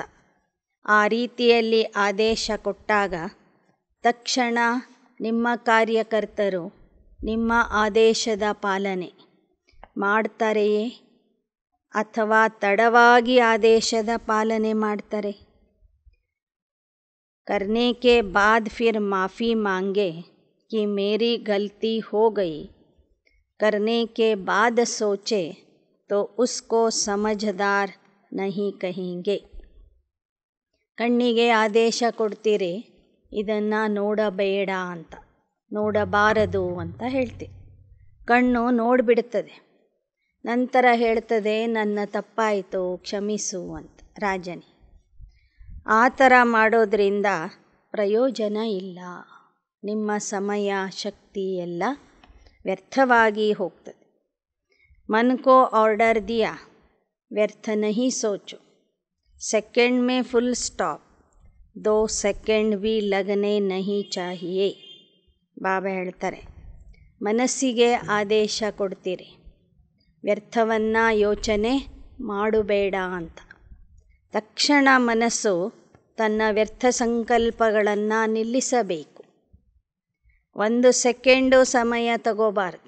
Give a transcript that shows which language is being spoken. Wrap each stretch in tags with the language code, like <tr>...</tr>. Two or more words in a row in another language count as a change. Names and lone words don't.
<kn>ಆ ರೀತಿಯಲ್ಲಿ ಆದೇಶ ಕೊಟ್ಟಾಗ ತಕ್ಷಣ ನಿಮ್ಮ ಕಾರ್ಯಕರ್ತರು ನಿಮ್ಮ ಆದೇಶದ ಪಾಲನೆ ಮಾಡ್ತಾರೆಯೇ ಅಥವಾ ತಡವಾಗಿ ಆದೇಶದ ಪಾಲನೆ ಮಾಡ್ತಾರೆ?</kn> <hi>करने के बाद फिर माफ़ी मांगे कि मेरी गलती हो गई, करने के बाद सोचे तो उसको समझदार नहीं कहेंगे.</hi> <kn>ಕಣ್ಣಿಗೆ ಆದೇಶ ಕೊಡ್ತೀರಿ, ಇದನ್ನು ನೋಡಬೇಡ ಅಂತ, ನೋಡಬಾರದು ಅಂತ ಹೇಳ್ತೀವಿ. ಕಣ್ಣು ನೋಡಿಬಿಡ್ತದೆ, ನಂತರ ಹೇಳ್ತದೆ ನನ್ನ ತಪ್ಪಾಯಿತು ಕ್ಷಮಿಸು ಅಂತ ರಾಜನೇ. ಆ ಥರ ಮಾಡೋದ್ರಿಂದ ಪ್ರಯೋಜನ ಇಲ್ಲ. ನಿಮ್ಮ ಸಮಯ ಶಕ್ತಿ ಎಲ್ಲ ವ್ಯರ್ಥವಾಗಿ ಹೋಗ್ತದೆ.</kn> <hi>मन को ऑर्डर दिया, व्यर्थ नहीं सोचो. सेकंड में</hi> <en>full stop,</en> <hi>2 सेकंड भी लगने नहीं चाहिए.</hi> <kn>ಬಾಬಾ ಹೇಳ್ತಾರೆ, ಮನಸ್ಸಿಗೆ ಆದೇಶ ಕೊಡ್ತೀರಿ, ವ್ಯರ್ಥವನ್ನು ಯೋಚನೆ ಮಾಡಬೇಡ ಅಂತ. ತಕ್ಷಣ ಮನಸ್ಸು ತನ್ನ ವ್ಯರ್ಥ ಸಂಕಲ್ಪಗಳನ್ನು ನಿಲ್ಲಿಸಬೇಕು. 1 ಸೆಕೆಂಡು ಸಮಯ ತಗೋಬಾರ್ದು.</kn>